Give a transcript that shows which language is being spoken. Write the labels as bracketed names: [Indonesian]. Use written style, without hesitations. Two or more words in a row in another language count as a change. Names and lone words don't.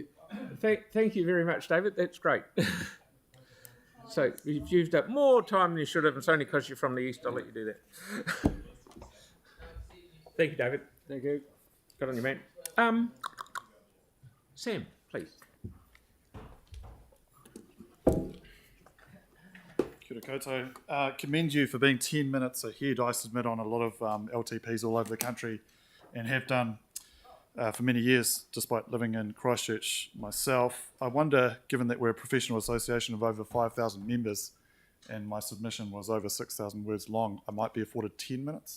[English] Thank you very much, David. That's great. So you've used up more time than you should have. It's only because you're from the east. I'll let you do that. Thank you, David. Thank you. Good on you, mate. Sam, please. [Māori] Kia ora koutou. [English] Commend you for being 10 minutes ahead, I submit, on a lot of LTPs all over the country, and have done for many years, despite living in Christchurch myself. I wonder, given that we're a professional association of over 5,000 members, and my submission was over 6,000 words long, I might be afforded 10 minutes?